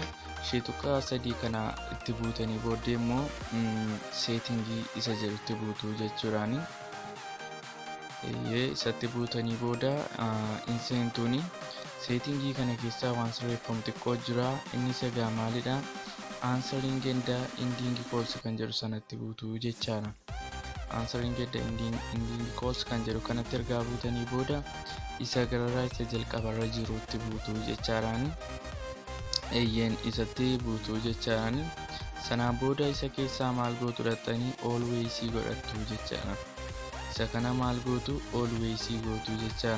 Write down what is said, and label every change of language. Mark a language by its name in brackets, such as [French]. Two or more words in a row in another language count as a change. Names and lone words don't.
[Oromo] Ishee tuqaa 3 kana itti buutanii booddee immoo seetingii isa jedhutti buutuu jechuudhaani. Isatti buutanii booda inseentuuni seetingii kana keessaa waan sirreeffamu xiqqoo jira. Innis egaa maalidha? [English] Answering and ending calls [Oromo] kan jedhu sanatti buutuu jechaadha. [English] Answering and ending calls [Oromo] kan jedhu kanatti ergaa buutanii booda isa gararaa isa jalqabarra jirutti buutuu jechaadhaani. Eeyyeen isatti buutuu jechaadhaani. Sanaan booda isa keessaa maal gootu dhattanii always godhattu jechaadha. Isa kana maal gootu always gootu jechaadha.